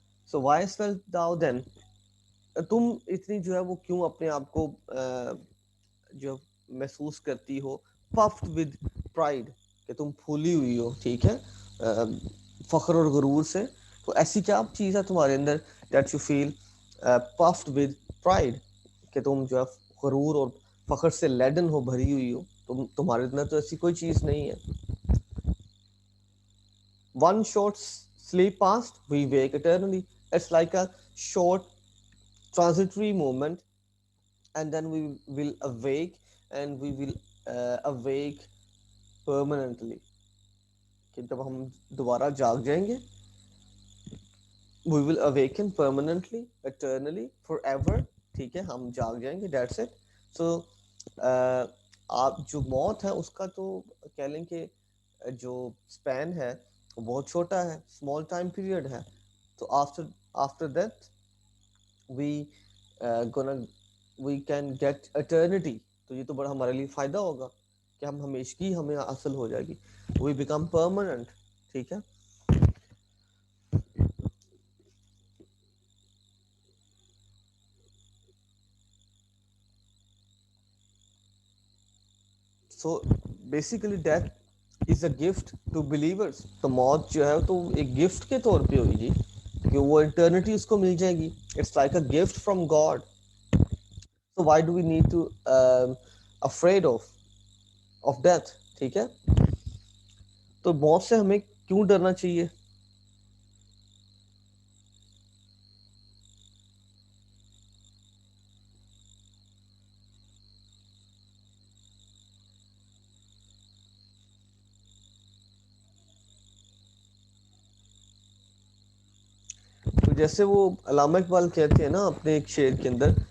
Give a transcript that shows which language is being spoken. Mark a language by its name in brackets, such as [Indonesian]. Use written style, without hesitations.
[English] so why felt thou then، [Urdu] تم اتنی جو ہے وہ کیوں اپنے آپ کو جو محسوس کرتی ہو [English] puffed with pride, [Urdu] کہ تم پھولی ہوئی ہو، ٹھیک ہے، فخر اور غرور سے. تو ایسی کیا چیز ہے تمہارے اندر [English] that you feel puffed with pride, [Urdu] کہ تم جو ہے غرور اور فخر سے لیڈن ہو، بھری ہوئی ہو. تمہارے اندر تو ایسی کوئی چیز نہیں ہے. [English] One short sleep past, we wake eternally. It's like a short transitory moment, and then we will awake, and we will awake permanently. [Urdu] کہ جب ہم دوبارہ جاگ جائیں گے [English] We will awaken permanently eternally forever. [Urdu] ٹھیک ہے ہم جاگ جائیں گے [English] That's it. [Urdu] سو آپ جو موت ہے اس کا تو کہہ لیں کہ جو اسپین ہے وہ بہت چھوٹا ہے, اسمال ٹائم پیریڈ ہے. [English] تو after that we gonna we can get eternity. [Urdu] تو یہ تو بڑا ہمارے لیے فائدہ ہوگا کہ ہم ہمیشگی ہمیں حاصل ہو جائے گی. [English] We become permanent. ٹھیک ہے. So basically death is a gift to believers. [Urdu] تو موت جو ہے تو ایک گفٹ کے طور پہ ہوئی جی, کہ وہ انٹرنیٹی اس کو مل جائے گی. [English] It's like a gift from God. So why do we need to afraid of death. ٹھیک ہے. [Urdu] تو موت سے ہمیں کیوں ڈرنا چاہیے؟ تو جیسے وہ علامہ اقبال کہتے ہیں نا اپنے ایک شعر کے اندر